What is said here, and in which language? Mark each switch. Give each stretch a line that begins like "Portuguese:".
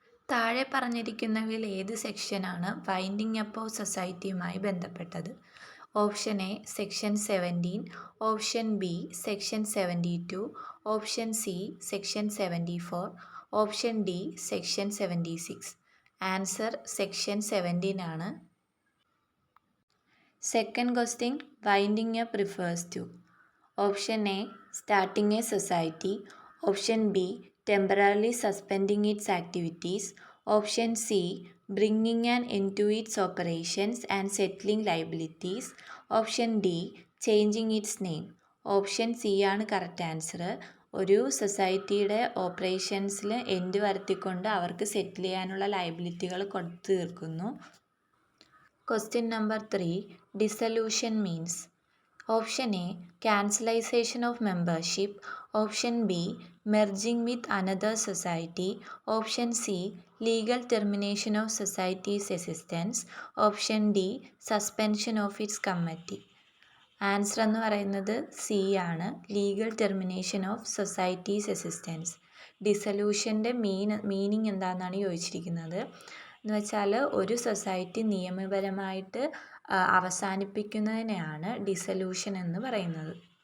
Malayalam: താഴെ പറഞ്ഞിരിക്കുന്നവയിൽ ഏത് സെക്ഷനാണ് വൈൻഡിങ് അപ്പ് ഓഫ് സൊസൈറ്റിയുമായി ബന്ധപ്പെട്ടത്?
English: Option A section 17, option B section 72, option C section 74, option D section 76.
Malayalam: Answer section 17 ആണ്.
English: Second question, winding up refers to option A starting a society, option B temporarily suspending its activities, option C bringing an end to its operations and settling liabilities, option D changing its name.
Malayalam: Option C ആണ് correct answer. ഒരു സൊസൈറ്റിയുടെ ഓപ്പറേഷൻസിൽ end വരുത്തിക്കൊണ്ട് അവർക്ക് സെറ്റിൽ ചെയ്യാനുള്ള ലയബിലിറ്റികൾ കൊടുത്തു തീർക്കുന്നു.
English: Question number 3, dissolution means. Option A cancellation of membership, option B merging with another society, option C legal termination of society's existence, option D suspension of its committee.
Malayalam: Answer എന്ന് പറയുന്നത് C ആണ്,
English: Legal termination of society's existence.
Malayalam: ഡിസൊല്യൂഷൻ്റെ meaning എന്താണെന്നാണ് ചോദിച്ചിരിക്കുന്നത്. എന്ന് വെച്ചാൽ ഒരു society നിയമപരമായിട്ട് അവസാനിപ്പിക്കുന്നതിനെയാണ് dissolution എന്ന് പറയുന്നത്.